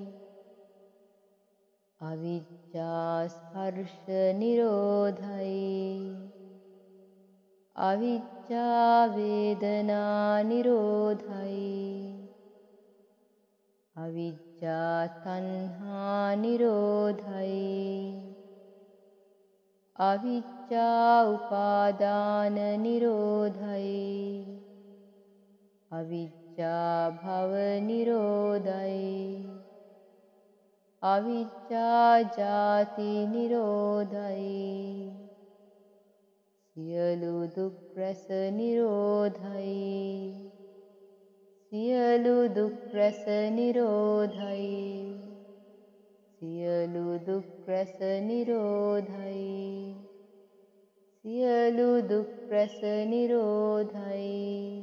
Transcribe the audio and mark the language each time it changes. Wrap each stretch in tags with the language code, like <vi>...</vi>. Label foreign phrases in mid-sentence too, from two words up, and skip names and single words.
<si>අවිජ්ජා ස්පර්ශ නිරෝධයි අවිජ්ජා වේදනා නිරෝධයි අවිජ්ජා තණ්හා නිරෝධයි අවිජ්ජා උපාදාන නිරෝධයි අවිජ්ජා භව නිරෝධයි අවිජ්ජා ජාති නිරෝධයි සියලු දුක් රැස නිරෝධයි සියලු දුක් රැස නිරෝධයි සියලු දුක් රැස නිරෝධයි සියලු දුක් රැස නිරෝධයි.</si>